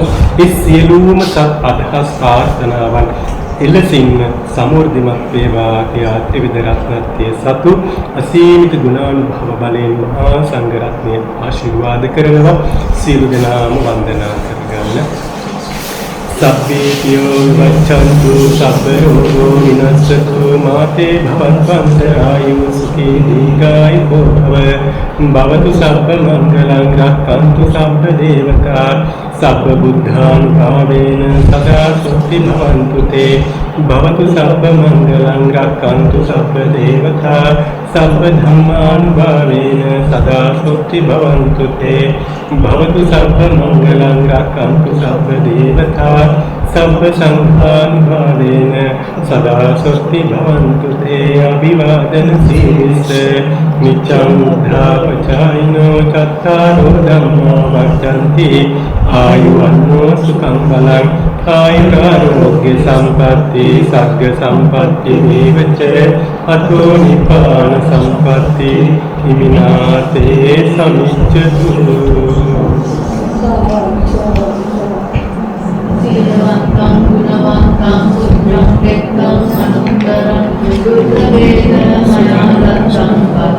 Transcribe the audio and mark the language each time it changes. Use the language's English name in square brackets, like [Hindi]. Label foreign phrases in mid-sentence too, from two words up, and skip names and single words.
[Sinhala] ඒ සියලුම සත් අදහස් ප්‍රාර්ථනාවන් එලෙසින්ම සමෘද්ධිමත් වේවා කියා ත්‍රිවිධ රත්නත්‍රයේ සතු අසීමිත ගුණානුභව බලයෙන් මහා සංඝ රත්නය ආශිර්වාද කරනවා. සියලු දෙනාම වන්දනා කරගන්න. [Pali] සබ්බේ පියෝ වච්ඡන්තු සබ්බ රෝගෝ විනස්සතු මාතේ භවත්වන්තරායු සුඛී දීඝායුකෝ භවතු සබ්බ මංගලං රක්ඛන්තු සබ්බ දේවතා සබ්බ බුද්ධානුභාවේන සදා සුඛී භවන්තු තේ භවතු සබ්බ මංගලං රක්ඛන්තු සබ්බ දේවතා සබ්බ ධම්මානුභාවේන සදා සුඛී භවන්තු තේ භවතු සබ්බ මංගලං රක්ඛන්තු සබ්බ දේවතා සබ්බ සංඝානුභාවේන සදා සුඛී භවන්තු තේ අභිවාදන සීලිස නිච්ඡං උද්ධාපචායිනෝ චත්තාරෝ ධම්මා වච්ඡන්ති ආයුවන්නෝ සුඛං බලං ආයුරාෝග්‍ය සම්පatti සග්ග සම්පatti මේවච අතෝ නිපාන සම්පatti හිමිනාතේ සමිච්ඡතු. සීලවන්තං ගුණවන්තං පුඤ්ඤං කෙත්තං අනුත්තරං දුක්ඛ වේදනා මනෝරත්තං